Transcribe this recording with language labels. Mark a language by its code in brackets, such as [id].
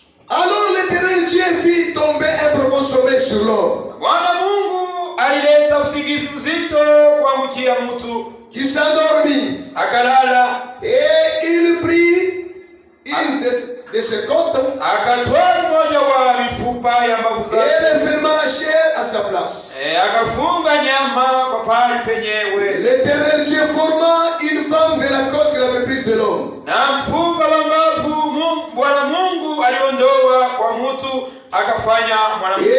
[fr] Alors l'Éternel Dieu fit tomber un profond sommeil sur l'homme. [sw] Bwana Mungu alileta usingizi mzito kuangukia mtu. [fr] Qui s'endormit. [sw] Akalala. [fr] Et il prit une de ses côtes. [sw] Akatwaa mmoja wa mifupa ya mbavu [fr] Et [sw] zake. [fr] il ferma la chair à sa place. [sw] Akafunga nyama kwa pahali penyewe. [fr] L'Éternel Dieu forma une femme de la côte qu'il avait prise de l'homme. [sw] Na mfupa wa mbavu Bwana Mungu aliondoa kwa mtu akafanya mwanamke.